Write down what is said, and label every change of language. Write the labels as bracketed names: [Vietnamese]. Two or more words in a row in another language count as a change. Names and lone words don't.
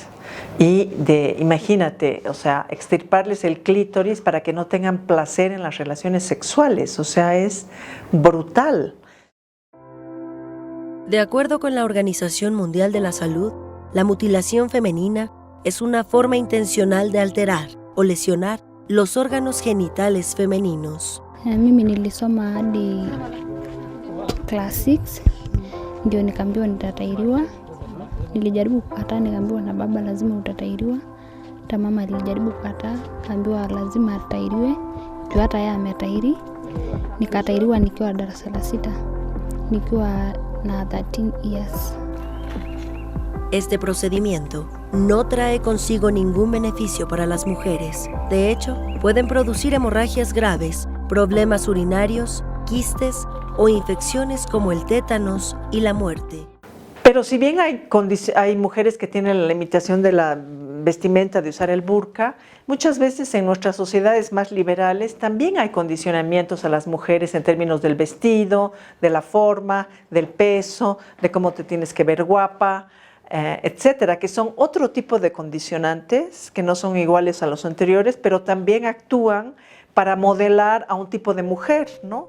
[Spanish] Y imagínate, o sea, extirparles el clítoris para que no tengan placer en las relaciones sexuales, o sea, es brutal. De acuerdo con la Organización Mundial de la Salud, la mutilación femenina es una forma intencional de alterar o lesionar los órganos genitales femeninos. [Swahili] Mimi nilisoma hadi class 6 ndio nikaambiwa nitatairiwa. Nilijaribu kukataa, nikaambiwa na baba lazima utatairiwa. Hata mama alijaribu kukataa, kaambiwa lazima atairiwe. Juu hata yeye ametairi. Nikatairiwa nikiwa darasa la 6, nikiwa na 13 years. [Spanish] Este procedimiento no trae consigo ningún beneficio para las mujeres. De hecho, pueden producir hemorragias graves, problemas urinarios, quistes o infecciones como el tétanos y la muerte. Pero si bien hay mujeres que tienen la limitación de la vestimenta, de usar el burka, muchas veces en nuestras sociedades más liberales también hay condicionamientos a las mujeres en términos del vestido, de la forma, del peso, de cómo te tienes que ver guapa, etcétera, que son otro tipo de condicionantes que no son iguales a los anteriores, pero también actúan para modelar a un tipo de mujer, ¿no?